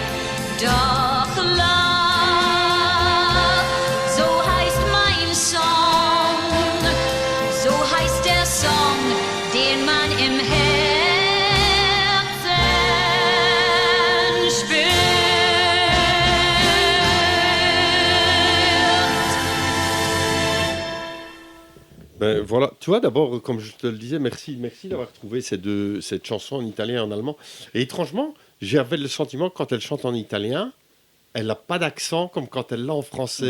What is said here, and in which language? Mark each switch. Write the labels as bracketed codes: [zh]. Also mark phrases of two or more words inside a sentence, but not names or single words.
[de] Doch Love, so heißt mein Song, so heißt der Song, den man im Herzen spürt. [fr] Ben, voilà, tu vois, d'abord, comme je te le disais, merci d'avoir trouvé cette chanson en italien et en allemand. Et étrangement, j'avais le sentiment que quand elle chante en italien, elle n'a pas d'accent comme quand elle l'a en français.